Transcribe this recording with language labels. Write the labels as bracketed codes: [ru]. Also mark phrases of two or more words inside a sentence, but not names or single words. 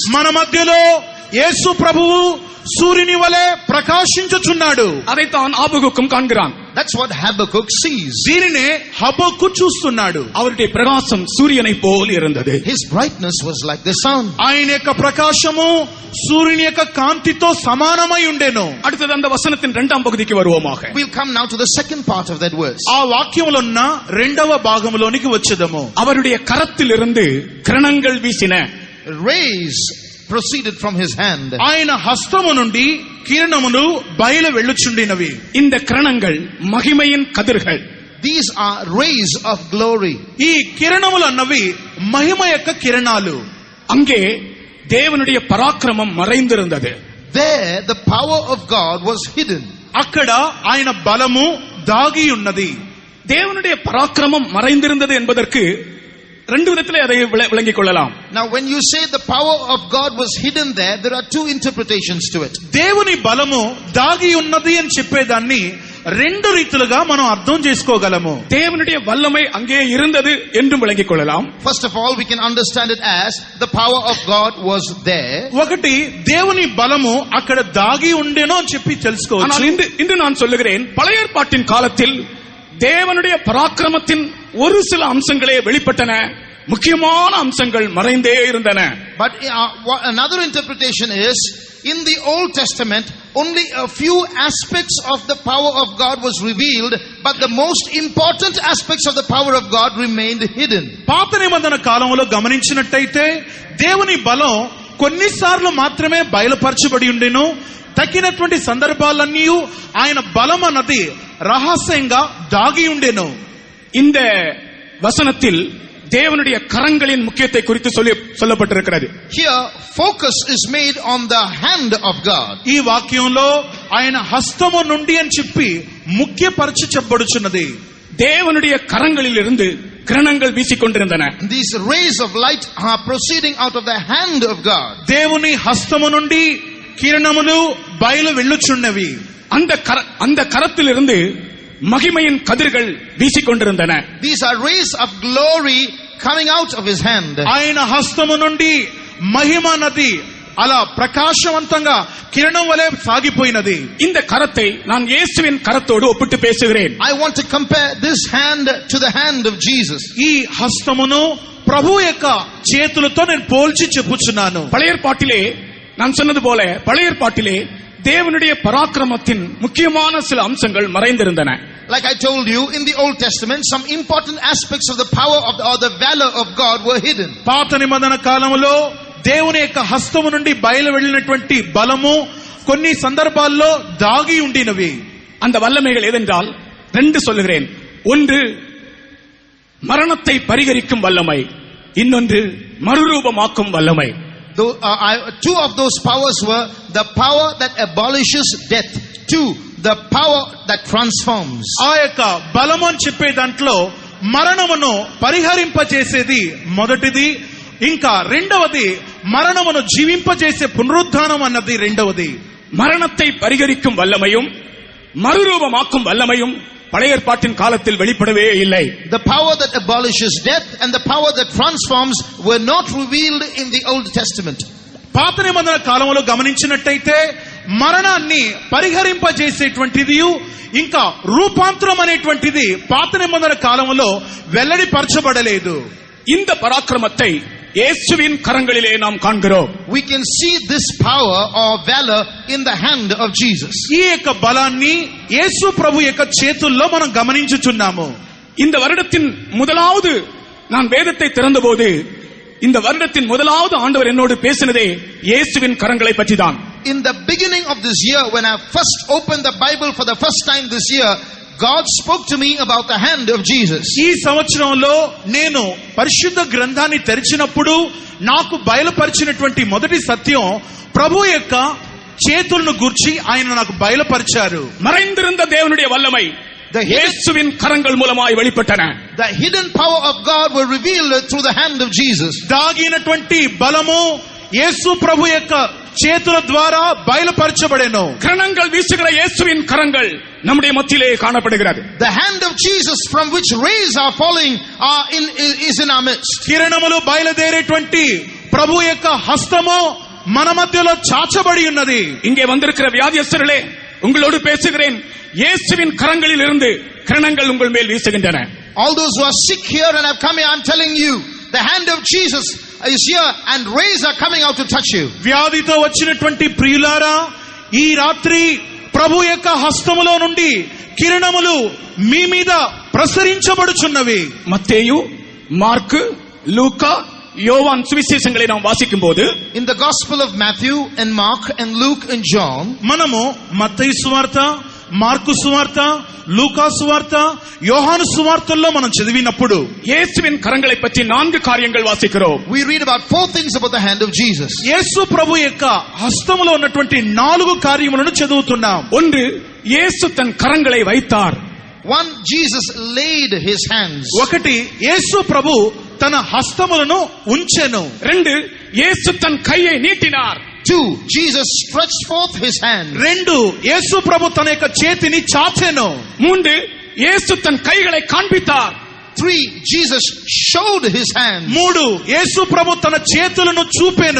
[te] మన మధ్యలో యేసు ప్రభువు సూర్యుని వలె ప్రకాశించుచున్నాడు. [ta] అதைத்தான் ஆபகுக்கும் காண்கிறான். [en] That's what Habakkuk sees. [te] దీనినే హబక్కు చూస్తున్నాడు. [ta] அவருடைய பிரகாசம் சூரியனை போல் இருந்தது. [en] His brightness was like the sun. [te] ఆయన యొక్క ప్రకాశము సూర్యుని యొక్క కాంతితో సమానమై ఉండెను. [ta] அடுத்தது அந்த வசனத்தின் இரண்டாம் பகுதிக்கு வருவோமாக. [en] We'll come now to the second part of that verse. [te] ఆ వాక్యములో ఉన్న రెండవ భాగంలోనికి వచ్చేదము. [ta] அவருடைய கரத்திலிருந்து கிரணங்கள் வீசின. [en] Rays proceeded from his hand. [te] ఆయన హస్తము నుండి కిరణములు బయలు వెళ్ళుచుండినవి. [ta] இந்த கிரணங்கள் மகிமையின் கதிர்கள். [en] These are rays of glory. [te] ఈ కిరణములు అన్నవి మహిమ యొక్క కిరణాలు. [ta] அங்கே தேவனுடைய பராக்கிரமம் மறைந்திருந்தது. [en] There the power of God was hidden. [te] అక్కడ ఆయన బలము దాగి ఉన్నది. [ta] தேவனுடைய பராக்கிரமம் மறைந்திருந்தது என்பதற்கு ரெண்டு விதத்திலே அதை விளங்கிக் கொள்ளலாம். [en] Now when you say the power of God was hidden there are two interpretations to it. [te] దేవుని బలము దాగి ఉన్నది అని చెప్పేదాన్ని రెండు రీతిలుగా మనం అర్థం చేసుకోగలము. [ta] தேவனுடைய வல்லமை அங்கே இருந்தது என்றும் விளங்கிக் கொள்ளலாம். [en] First of all, we can understand it as the power of God was there. [te] ఒకటి, దేవుని బలము అక్కడ దాగి ఉండేనో అని చెప్పి తెలుసుకోవచ్చు. [ta] ஆனால் இன்று நான் சொல்லுகிறேன், பழைய ஏற்பாட்டின் காலத்தில் தேவனுடைய பராக்கிரமத்தின் ஒரு சில அம்சங்களே வெளிப்பட்டன, முக்கியமான அம்சங்கள் மறைந்தே இருந்தன. [en] But another interpretation is, in the Old Testament only a few aspects of the power of God was revealed, but the most important aspects of the power of God remained hidden. [te] పాత నిబంధన కాలంలో గమనించినట్టయితే దేవుని బలం కొన్నిసార్లు మాత్రమే బయలుపరచబడి ఉండెను. తక్కినటువంటి సందర్భాలన్నీ ఆయన బలం అన్నది రహస్యంగా దాగి ఉండెను. [ta] இந்த வசனத்தில் தேவனுடைய கரங்களின் முக்கியத்தை குறித்து சொல்லப்பட்டிருக்கிறது. [en] Here focus is made on the hand of God. [te] ఈ వాక్యంలో ఆయన హస్తము నుండి అని చెప్పి ముఖ్యపరచి చెప్పబడుచున్నది. [ta] தேவனுடைய கரங்களில் இருந்து கிரணங்கள் வீசிக்கொண்டிருந்தன. [en] These rays of light are proceeding out of the hand of God. [te] దేవుని హస్తము నుండి కిరణములు బయలు వెళ్ళుచున్నవి. [ta] அந்த கரத்திலிருந்து மகிமையின் கதிர்கள் வீசிக்கொண்டிருந்தன. [en] These are rays of glory coming out of his hand. [te] ఆయన హస్తము నుండి మహిమ నది అలా ప్రకాశవంతంగా కిరణం వలె సాగిపోయినది. [ta] இந்த கரத்தை நான் இயேசுவின் கரத்தோடு ஒப்பிட்டு பேசுகிறேன். [en] I want to compare this hand to the hand of Jesus. [te] ఈ హస్తమును ప్రభు యొక్క చేతులతో నేను పోల్చి చెప్పుచున్నాను. [ta] பழைய ஏற்பாட்டிலே நான் சொன்னது போல, பழைய ஏற்பாட்டிலே தேவனுடைய பராக்கிரமத்தின் முக்கியமான சில அம்சங்கள் மறைந்திருந்தன. [en] Like I told you, in the Old Testament, some important aspects of the power of or the valor of God were hidden. [te] పాత నిబంధన కాలంలో దేవుని యొక్క హస్తము నుండి బయలు వెళ్ళినటువంటి బలము కొన్ని సందర్భాల్లో దాగి ఉండినవి. [ta] அந்த வல்லமைகள் எதென்றால் ரெண்டு சொல்லுகிறேன். ஒன்று மரணத்தை பரிகரிக்கும் வல்லமை, இன்னொன்று மறுரூபமாக்கும் வல்லமை. [en] Two of those powers were the power that abolishes death. Two, the power that transforms. [te] ఆ యొక్క బలము అని చెప్పే దాంట్లో మరణమును పరిహరింపజేసేది మొదటిది, ఇంకా రెండవది మరణమును జీవింపజేసే పునరుద్ధానం అన్నది రెండవది. [ta] மரணத்தை பரிகரிக்கும் வல்லமையும் மறுரூபமாக்கும் வல்லமையும் பழைய ஏற்பாட்டின் காலத்தில் வெளிப்படவே இல்லை. [en] The power that abolishes death and the power that transforms were not revealed in the Old Testament. [te] పాత నిబంధన కాలంలో గమనించినట్టయితే మరణాన్ని పరిహరింపజేసేటువంటిది ఇంకా రూపాంతరం అనేటువంటిది పాత నిబంధన కాలంలో వెల్లడిపరచబడలేదు. [ta] இந்த பராக்கிரமத்தை இயேசுவின் கரங்களிலே நாம் காண்கிறோம். [en] We can see this power or valor in the hand of Jesus. [te] ఈ యొక్క బలాన్ని యేసు ప్రభు యొక్క చేతుల్లో మనం గమనించుచున్నాము. [ta] இந்த வருடத்தின் முதலாவது நான் வேதத்தை திறந்தபோது இந்த வருடத்தின் முதலாவது ஆண்டவர் என்னோடு பேசினதே இயேசுவின் கரங்களை பற்றிதான். [en] In the beginning of this year, when I first opened the Bible for the first time this year, God spoke to me about the hand of Jesus. [te] ఈ సంవత్సరంలో నేను పరిశుద్ధ గ్రంథాన్ని తెరిచినప్పుడు నాకు బయలుపరిచినటువంటి మొదటి సత్యం ప్రభు యొక్క చేతులను గూర్చి ఆయన నాకు బయలుపరిచారు. [ta] மறைந்திருந்த தேவனுடைய வல்லமை இயேசுவின் கரங்கள் மூலமாய் வெளிப்பட்டன. [en] The hidden power of God were revealed through the hand of Jesus. [te] దాగినటువంటి బలము యేసు ప్రభు యొక్క చేతుల ద్వారా బయలుపరచబడెను. [ta] கிரணங்கள் வீசுகிற இயேசுவின் கரங்கள் நம்முடைய மத்தியிலே காணப்படுகிறது. [en] The hand of Jesus from which rays are falling is in our midst. [te] కిరణములు బయలుదేరేటువంటి ప్రభు యొక్క హస్తము మన మధ్యలో చాచబడి ఉన్నది. [ta] இங்கே வந்திருக்கிற வியாதியஸ்தர்களே, உங்களோடு பேசுகிறேன். இயேசுவின் கரங்களில் இருந்து கிரணங்கள் உங்கள் மேல் வீசுகின்றன. [en] All those who are sick here and have come here, I'm telling you, the hand of Jesus is here and rays are coming out to touch you. [te] వ్యాధితో వచ్చినటువంటి ప్రియులారా, ఈ రాత్రి ప్రభు యొక్క హస్తములో నుండి కిరణములు మీ మీద ప్రసరించబడుచున్నవి. [ta] மத்தேயு, మార్కు, లూకా, யோவான் சுவிசேஷங்களை நாம் வாசிக்கும் போது [en] in the gospel of Matthew and Mark and Luke and John, [te] మనము మత్తయి సువార్త, మార్కు సువార్త, లూకా సువార్త, యోహాను సువార్తల్లో మనం చదివినప్పుడు [ta] இயேசுவின் கரங்களை பற்றி 4 காரியங்கள் வாசிக்கிறோம். [en] we read about 4 things about the hand of Jesus. [te] యేసు ప్రభు యొక్క హస్తములో ఉన్నటువంటి 4 కార్యములను చదువుతున్నాం. [ta] ஒன்று, இயேசு தன் கரங்களை வைத்தார். [en] One, Jesus laid his hands. [te] ఒకటి, యేసు ప్రభు తన హస్తములను ఉంచెను. [ta] 2, இயேசு தன் கையை நீட்டினார். [en] 2, Jesus stretched forth his hand. [te] 2, యేసు ప్రభు తన యొక్క చేతిని చాచెను. [ta] 3, இயேசு தன் கைகளை காண்பித்தார். [en] 3, Jesus showed his hands. [te] 3, యేసు ప్రభు తన చేతులను చూపెను.